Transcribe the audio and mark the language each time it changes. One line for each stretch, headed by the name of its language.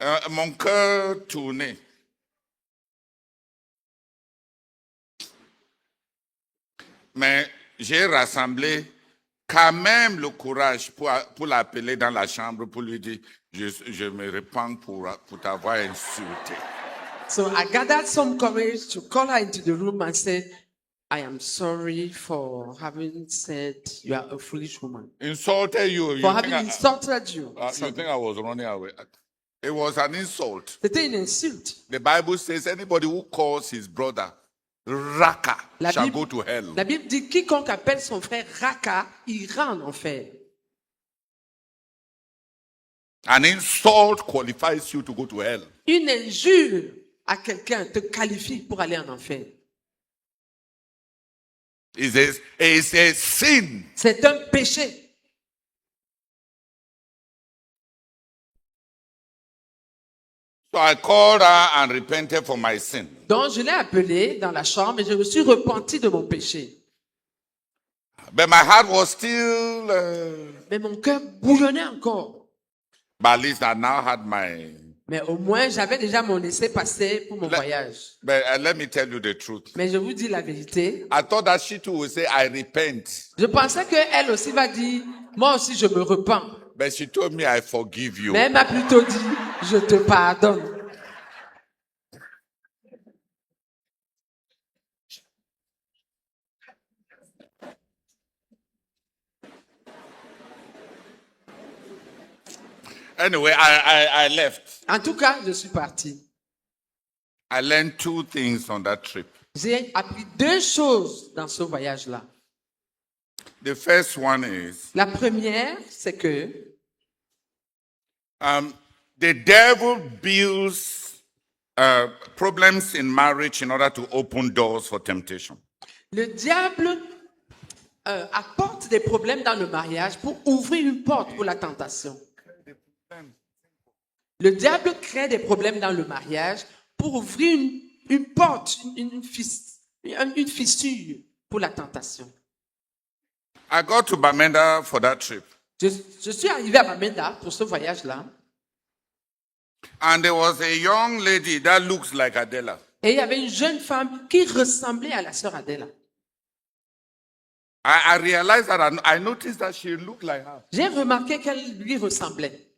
French: Mon cœur tournait. Mais j'ai rassemblé quand même le courage pour l'appeler dans la chambre pour lui dire je me repens pour t'avoir insulté.
English: So I gathered some courage to call her into the room and say, I am sorry for having said you are a foolish woman. Insulted you. For having insulted you. You think I was running away? It was an insult.
French: C'était une insulte.
English: The Bible says anybody who calls his brother Raka
French: La
English: shall
French: Bible-
English: go to hell.
French: La Bible dit quiconque appelle son frère Raka ira en enfer.
English: An insult qualifies you to go to hell.
French: Une injure à quelqu'un te qualifie pour aller en enfer.
English: It's a sin.
French: C'est un péché.
English: So I called her and repented for my sin.
French: Donc je l'ai appelé dans la chambre et je me suis repenti de mon péché.
English: But my heart was still.
French: Mais mon cœur bouillonnait encore.
English: But at least I now had my.
French: Mais au moins, j'avais déjà mon laissez-passer pour mon voyage.
English: But let me tell you the truth.
French: Mais je vous dis la vérité.
English: I thought that she too would say, I repent.
French: Je pensais qu'elle aussi va dire, moi aussi je me repens.
English: But she told me, I forgive you.
French: Mais elle m'a plutôt dit, je te pardonne.
English: Anyway, I left.
French: En tout cas, je suis parti.
English: I learned two things on that trip.
French: J'ai appris deux choses dans ce voyage-là.
English: The first one is
French: La première, c'est que
English: the devil builds problems in marriage in order to open doors for temptation.
French: le diable apporte des problèmes dans le mariage pour ouvrir une porte pour la tentation. Le diable crée des problèmes dans le mariage pour ouvrir une porte, une fissure pour la tentation.
English: I got to Bamenda for that trip,
French: Je suis arrivé à Bamenda pour ce voyage-là
English: and there was a young lady that looks like Adela.
French: et il y avait une jeune femme qui ressemblait à la sœur Adela.
English: I realized that I noticed that she looked like her.
French: J'ai remarqué qu'elle lui ressemblait.